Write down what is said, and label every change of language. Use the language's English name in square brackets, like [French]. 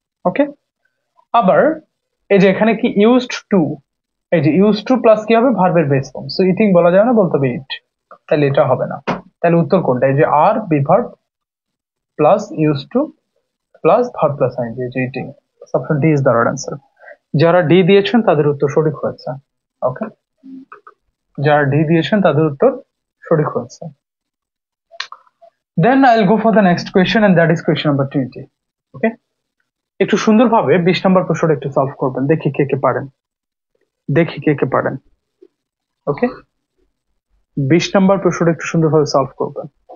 [Bangla] ওকে, আবার এই যে এখানে কি ইউজড টু, এই যে ইউজ টু প্লাস কি হবে ভার্বের বেস ফর্ম, সো ইটিং বলা যাবে না, বলতে হবে ইট, তাহলে এটা হবে না। তাহলে উত্তর কোনটা? [English] এই যে আর be verb plus use to plus verb plus ING, যে eating. Option D is the right answer. [Bangla] যারা ডি দিয়েছেন তাদের উত্তর সঠিক হয়েছে। ওকে, যারা ডি দিয়েছেন তাদের উত্তর সঠিক হয়েছে। [English] Then I'll go for the next question, and that is question number 20. [Bangla] Okay, একটু সুন্দরভাবে 20 নম্বর প্রশ্নটা একটু সলভ করবেন, দেখি কে কে পারেন, দেখি কে কে পারেন। ওকে, 20 নম্বর প্রশ্নটা একটু সুন্দরভাবে সলভ করবেন।